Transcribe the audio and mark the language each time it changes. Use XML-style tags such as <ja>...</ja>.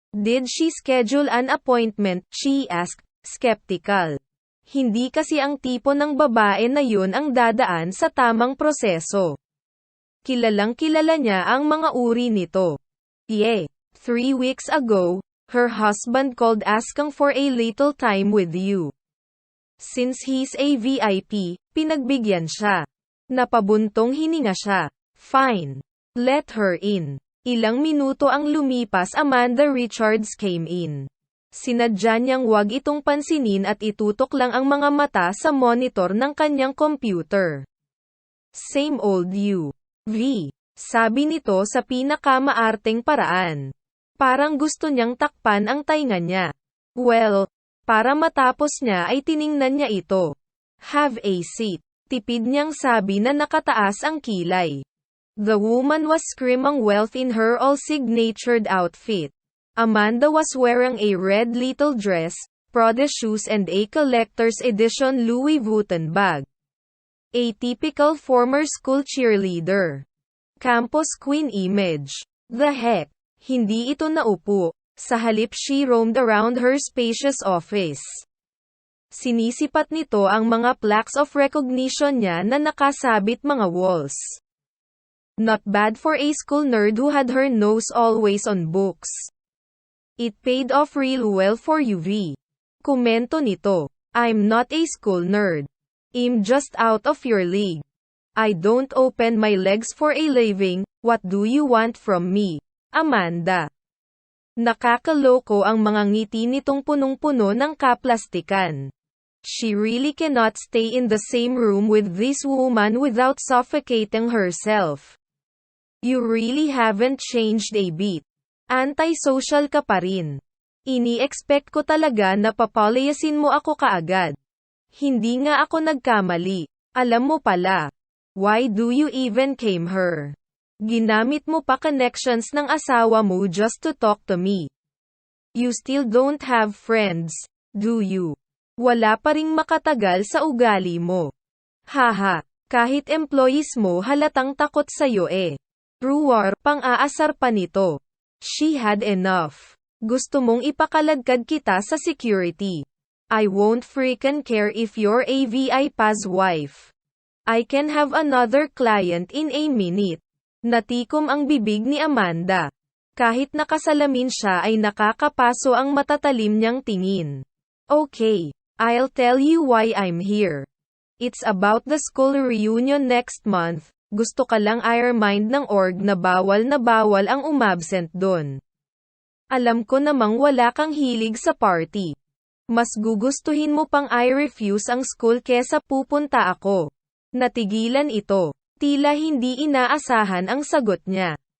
<en>Did she schedule an appointment? She asked, skeptical.</en> <tl>Hindi kasi ang tipo ng babae na yun ang dadaan sa tamang proseso. Kilalang kilala niya ang mga uri nito.</tl> <en>Yeah. 3 weeks ago, her husband called asking for a little time with you. Since he's a VIP,</en> <tl>pinagbigyan siya. Napabuntong hininga siya.</tl> <en>Fine. Let her in.</en> <tl>Ilang minuto ang lumipas, Amanda Richards</tl> <en>came in.</en> <tl>Sinadya niyang wag itong pansinin at itutok lang ang mga mata sa monitor ng kanyang computer.</tl> <en>Same old you,</en> <tl>V. Sabi nito sa pinakamaarteng paraan. Parang gusto niyang takpan ang tainga niya. Well, para matapos niya ay tiningnan niya ito.</tl> <en>Have a seat.</en> <tl>Tipid niyang sabi na nakataas ang kilay.</tl> <en>The woman was screaming wealth in her all-signatured outfit. Amanda was wearing a red little dress, Prada shoes and a collector's edition Louis Vuitton bag. A typical former school cheerleader. Campus queen image. The heck?</en> <tl>Hindi ito naupo. Sa halip</tl> <en>she roamed around her spacious office.</en> <tl>Sinisipat nito ang mga plaques of recognition niya na nakasabit mga walls.</tl> <en>Not bad for a school nerd who had her nose always on books. It paid off real well for you, V.</en> <tl>Komento nito.</tl> <en>I'm not a school nerd. I'm just out of your league. I don't open my legs for a living. What do you want from me, Amanda?</en> <tl>Nakakaloko ang mga ngiti nitong punong-puno ng kaplastikan.</tl> <en>She really cannot stay in the same room with this woman without suffocating herself. You really haven't changed a bit.</en> <tl>Anti-social ka pa rin. Ini-expect ko talaga na papalayasin mo ako kaagad. Hindi nga ako nagkamali. Alam mo pala.</tl> <en>Why do you even came her?</en> <tl>Ginamit mo pa connections ng asawa mo</tl> <en>just to talk to me. You still don't have friends, do you?</en> <tl>Wala pa ring makatagal sa ugali mo. Haha, kahit employees mo halatang takot sa'yo eh. Truwar, pang-aasar pa nito.</tl> <en>She had enough.</en> <tl>Gusto mong ipakaladkad kita sa security.</tl> <en>I won't freaking care if you're a VIP's wife. I can have another client in a minute.</en> <tl>Natikom ang bibig ni Amanda. Kahit nakasalamin siya ay nakakapaso ang matatalim niyang tingin.</tl> <en>Okay, I'll tell you why I'm here. It's about the school reunion next month.</en> <tl>Gusto ka lang i-remind ng org na bawal ang umabsent dun. Alam ko namang wala kang hilig sa party. Mas gugustuhin mo pang i-refuse ang school kesa pupunta ako. Natigilan ito. Tila hindi inaasahan ang sagot niya.</tl>